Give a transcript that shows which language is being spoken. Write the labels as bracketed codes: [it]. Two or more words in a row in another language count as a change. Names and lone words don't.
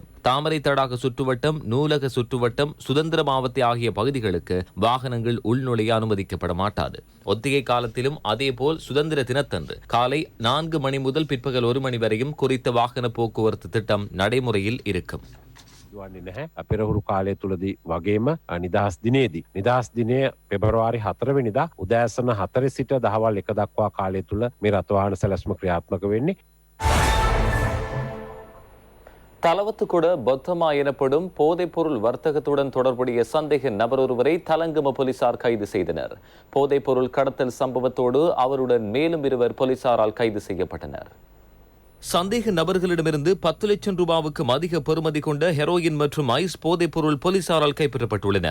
[ta] தாமரை தடாக சுற்றுவட்டம், நூலக சுற்றுவட்டம், சுதந்திர மாவட்ட ஆகிய பகுதிகளுக்கு வாகனங்கள் உள்நுழைய அனுமதிக்கப்பட மாட்டாது. ஒத்திகை காலத்திலும் அதேபோல் சுதந்திர தினத்தன்று காலை 4 மணி முதல் பிற்பகல் 1 மணி வரையும் குறித்த வாகன போக்குவரத்து திட்டம் நடைமுறையில் இருக்கும். [si] වන්නේ නැහැ. පෙරහුරු කාලය තුලදී වගේම නිදහස් දිනේදී නිදහස් දිනය පෙබරවාරි 4 වෙනිදා උදෑසන 4 සිට දහවල් 1 දක්වා කාලය තුල මේ රථවාහන සැලැස්ම ක්‍රියාත්මක වෙන්නේ. [ta] தலவத்துக்குட பொத்தமா எனப்படும் போதைப் பொருள் வர்த்தகத்துடன் தொடர்புடைய சந்தேக நபர் ஒருவரை தலங்கம போலீசார் கைது செய்தனர். போதைப் பொருள் கடத்தல் சம்பவத்தோடு அவருடன் மேலும் 2 போலீசாரால் கைது செய்யப்பட்டனர். சந்தேக நபர்களிடமிருந்து 10 லட்சம் ரூபாவுக்கும் அதிக பெறுமதி கொண்ட ஹெரோயின் மற்றும் ஐஸ் போதைப் பொருள் போலீசாரால் கைப்பற்றப்பட்டுள்ளன.